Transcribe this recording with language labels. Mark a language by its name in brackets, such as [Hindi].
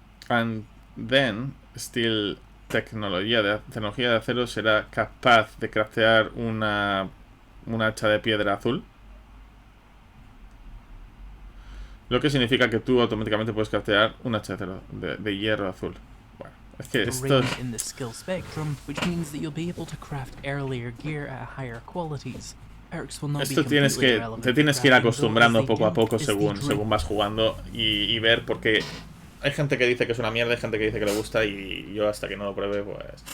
[English] And then, still... [Spanish] tecnología de acero será capaz de craftear un hacha de piedra azul. Lo que significa que tú automáticamente puedes craftear un hacha de hierro azul. Bueno, Es que esto... [English] range in the skill spectrum, which means that you'll be able to craft earlier gear at higher qualities. Perks will not be [Spanish] Esto te tienes que ir acostumbrando poco a poco según vas jugando y ver, porque hay gente que dice que es una mierda, hay gente que dice que le gusta, y yo hasta que no lo pruebe, pues...